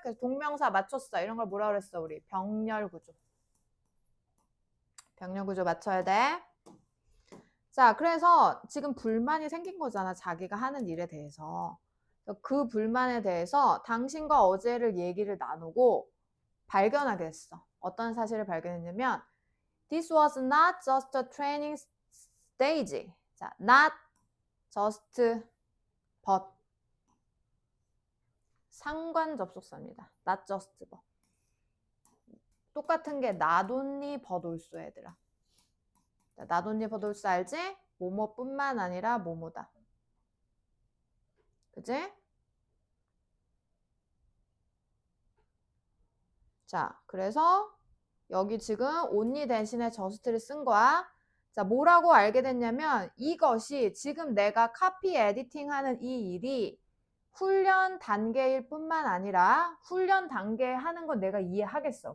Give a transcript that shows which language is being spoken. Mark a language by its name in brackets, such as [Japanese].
[Korean] 그래서 동명사 맞췄어. 이런 걸 뭐라 그랬어, 우리? 병렬구조. 병렬구조 맞춰야 돼. 자, 그래서 지금 불만이 생긴 거잖아, 자기가 하는 일에 대해서. 그 불만에 대해서 당신과 어제를 얘기를 나누고 발견하게 됐어. 어떤 사실을 발견했냐면 [English] This was not just a training stage. [Korean] 자, not just but 상관 접속사입니다. not just but. 똑같은 게 not only but also 얘들아. 자, not only but also 알지? 뭐뭐뿐만 아니라 뭐뭐다. 그지? 자, 그래서 여기 지금 only 대신에 just를 쓴 거야. 자, 뭐라고 알게 됐냐면 이것이 지금 내가 카피 에디팅 하는 이 일이 훈련 단계일 뿐만 아니라 훈련 단계 하는 건 내가 이해하겠어.